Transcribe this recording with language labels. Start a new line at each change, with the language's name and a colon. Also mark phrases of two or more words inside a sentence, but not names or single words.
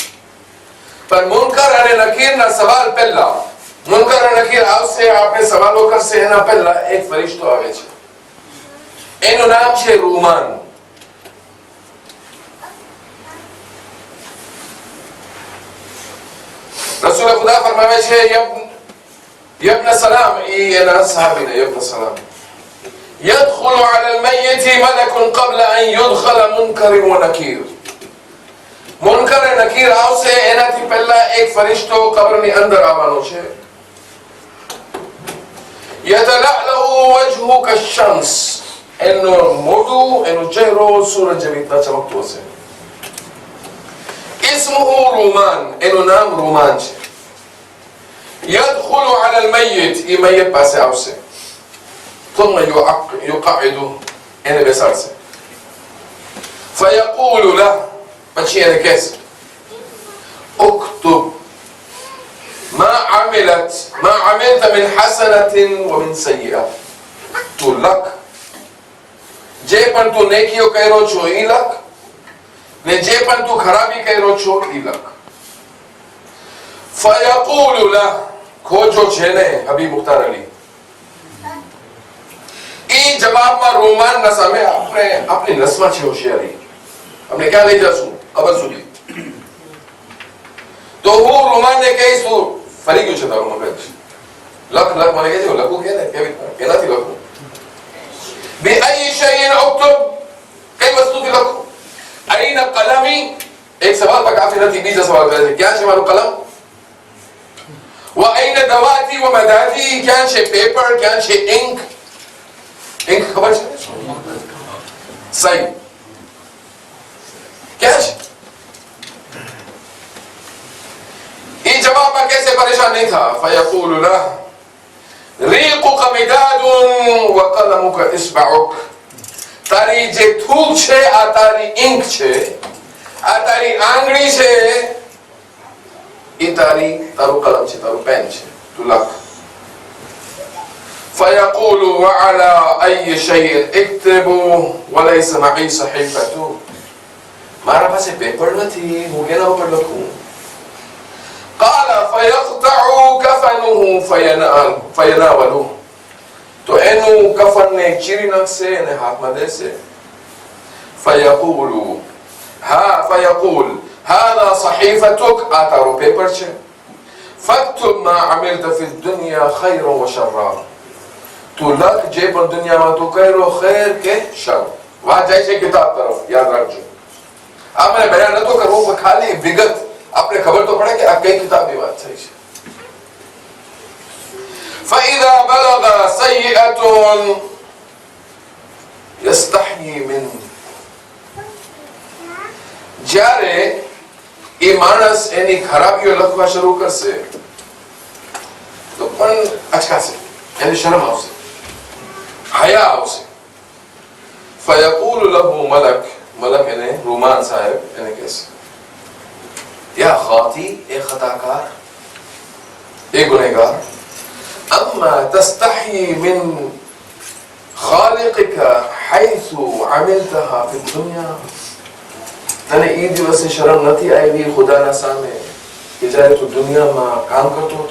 Gujarati: પણ મુનકર અને નકીરના સવાલ પહેલા, મુનકર અને નકીર આવશે, આપણે સવાલો કરશે એના પહેલા એક ફરિશ્તો આવે છે. એનું નામ છે રૂમાન. રસૂલ ખુદા ફરમાવે છે યબ્ન સલામ, એના સહાબીને યબ્ન સલામ,
Arabic: يدخل على الميت ملك قبل أن يدخل منكر ونكير.
Gujarati: منكر نكير આવશે એનાથી પહેલા એક ફરિશ્તો કબરની અંદર આવવાનો છે.
Arabic: يتلألأ وجهه كالشمس,
Gujarati: એનું મોઢું, એનો ચહેરો સૂરજ જેવી રીતના ચમકતો હશે.
Arabic: اسمه رومان,
Gujarati: એનું નામ રોમાન છે.
Arabic: يدخل على الميت,
Gujarati: એ મયત પાસે આવશે.
Arabic: ثم يقعد,
Gujarati: એને બેસાડશે.
Arabic: فيقول له,
Gujarati: પછી એને કહેશે
Arabic: اكتب ما عملت من حسنة ومن سيئة.
Gujarati: તું લખ, જે પણ તું નેકીઓ કર્યો છો ઈ લખ, ને જે પણ તું ખરાબી કર્યો છો ઈ લખ.
Arabic: فيقول له,
Gujarati: ખોજો છે ને હબીબ મુખ્તાર અલી. એ જવાબમાં રોમાનના સામે આપણે આપણી નસમાં છે હોશિયારી. આપણે ક્યાં લઈ જશું? કબર સુધી. તો હું રોમાનને કહીશ, તું ફરી ગયું છે તારું મગજ, લખ લખ. મને કહેજો લખું કે ને કેવી કેનાથી લખું?
Arabic: بأي شيء اكتب,
Gujarati: કઈ વસ્તુથી લખું?
Arabic: أين قلمي,
Gujarati: એક સવાલ પર કાફી નથી, બીજા સવાલ કરે છે ક્યાં છે મારું કલમ?
Arabic: وأين دواتي ومدادي,
Gujarati: ક્યાં છે પેપર, ક્યાં છે ઇન્ક? ઇન્ક ખબર છે? સહી ક્યાં છે? એ જવાબમાં કહેશે પરેશાન નહીં થા.
Arabic: فيقول له ريقك مداد وقلمك إصبعك.
Gujarati: તારી જે થૂક છે આ તારી ઇન્ક છે, આ તારી આંગળી છે, એ તારું કલમ છે, તારું પેન છે, તું લખ.
Arabic: فيقول وعلى أي شيء اكتب وليس معي صحيفة.
Gujarati: મારા પાસે પેપર નથી, હું કેના ઉપર લખું?
Arabic: قال فيقطع كفنه فيناوله.
Gujarati: તો એનું કફનને ચીરી નાખશે અને હાથમાં દેશે.
Arabic: فيقول هذا صحيفتك,
Gujarati: આ તારો પેપર છે.
Arabic: فاكتب ما عملت في الدنيا خيرا وشرا.
Gujarati: તું લખ જે પણ દુનિયામાં તું કર્યો, ખેર કે શર. વાત જાય છે કિતાબ તરફ, યાદ રાખજો. આ મને બયાન નતો કરવો, પણ ખાલી વિગત આપણે ખબર તો પડે કે આ કઈ કિતાબની વાત થઈ છે.
Arabic: فإذا بلغ سيئة يستحيي منه.
Gujarati: જ્યારે એ માણસ એની ખરાબીઓ લખવા શરૂ કરશે તો પણ અચકાશે, એને શરમ આવશે, હયા આવશે.
Arabic: فيقول له ملك,
Gujarati: મલક એને રૂમાન સાહેબ એને કહેશે,
Arabic: يا خاطئ,
Gujarati: એ ખતાકાર, એ ગુનેગાર,
Arabic: أما تستحي من خالقك حيث عملتها في الدنيا,
Gujarati: તને એ દિવસે શરમ નથી આવી ખુદાના સામે કે જ્યારે તું દુનિયામાં કામ કરતો હતો?